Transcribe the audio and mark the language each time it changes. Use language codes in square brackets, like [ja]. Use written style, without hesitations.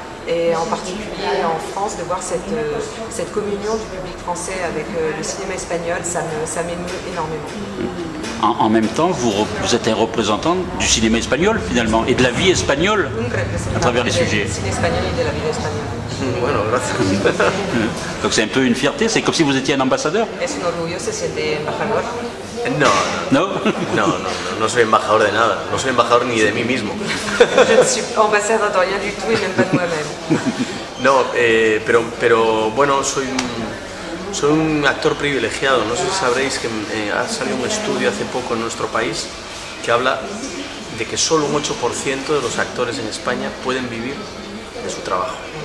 [fr] et en particulier en France, de voir cette communion du public français avec le cinéma espagnol, ça m'émeut énormément. En même temps, vous êtes un représentant du cinéma espagnol finalement et de la vie espagnole à travers les sujets. Du cinéma espagnol et de la vie espagnole. [es] Bueno, gracias. [fr] Donc c'est un peu une fierté, c'est comme si vous étiez un ambassadeur. [es] Es un orgullo, se siente embajador. No, no soy embajador de nada, no soy embajador ni de mí mismo. [fr] Je ne suis ambassadeur de rien du tout et même pas de moi-même. [es] No, pero bueno, soy un actor privilegiado. No sé si sabréis que ha salido un estudio hace poco en nuestro país que habla de que solo un 8% de los actores en España pueden vivir de su trabajo.